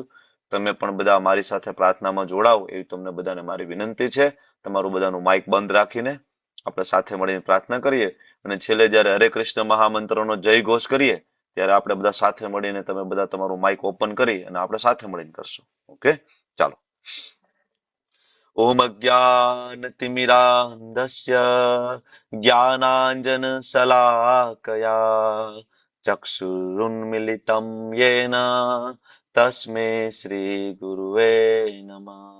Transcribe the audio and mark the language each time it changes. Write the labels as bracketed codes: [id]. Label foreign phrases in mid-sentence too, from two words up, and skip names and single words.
[gu] તમે પણ બધા મારી સાથે પ્રાર્થનામાં જોડાઓ એવી તમને બધાને મારી વિનંતી છે. તમારું બધાનું માઇક બંધ રાખીને આપણે સાથે મળીને પ્રાર્થના કરીએ અને છેલ્લે જ્યારે હરે કૃષ્ણ મહામંત્રનો જય ઘોષ કરીએ ત્યારે આપણે બધા સાથે મળીને તમે બધા તમારું [en] mic open [gu] કરી અને આપણે સાથે મળીને કરશું. ઓકે, ચાલો. [sa] ओम अज्ञानतिमिरान्धस्य ज्ञानाञ्जनशलाकया चक्षुरुन्मिलितं येन तस्मै श्रीगुरुवे नमः.